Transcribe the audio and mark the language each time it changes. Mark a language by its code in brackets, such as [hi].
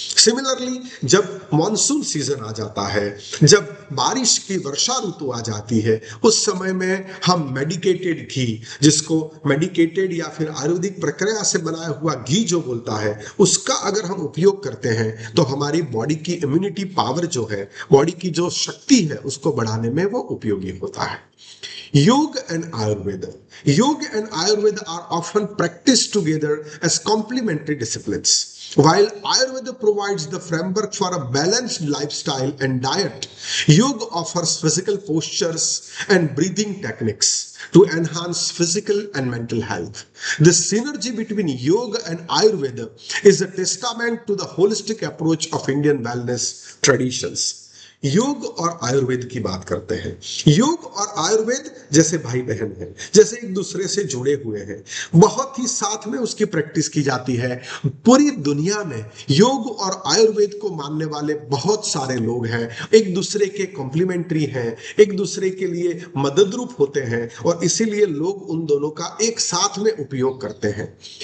[hi] Similarly जब monsoon season आ जाता है, जब बारिश की वर्षा ऋतु आ जाती है, उस समय में हम मेडिकेटेड घी, जिसको मेडिकेटेड या फिर आयुर्वेदिक प्रक्रिया से बनाया हुआ घी जो बोलता है, उसका अगर हम उपयोग करते हैं तो हमारी बॉडी की इम्यूनिटी पावर जो है, बॉडी की जो शक्ति है उसको बढ़ाने में वो उपयोगी होता है। [en] Yoga and Ayurveda. Yoga and Ayurveda are often practiced together as complementary disciplines. While Ayurveda provides the framework for a balanced lifestyle and diet, Yoga offers physical postures and breathing techniques to enhance physical and mental health. The synergy between Yoga and Ayurveda is a testament to the holistic approach of Indian wellness traditions. [hi] योग और आयुर्वेद की बात करते हैं। योग और आयुर्वेद जैसे भाई बहन हैं, जैसे एक दूसरे से जुड़े हुए हैं, बहुत ही साथ में उसकी प्रैक्टिस की जाती है। पूरी दुनिया में योग और आयुर्वेद को मानने वाले बहुत सारे लोग हैं, एक दूसरे के कॉम्प्लीमेंट्री हैं, एक दूसरे के लिए मददरूप होते हैं, और इसीलिए लोग उन दोनों का एक साथ में उपयोग करते हैं।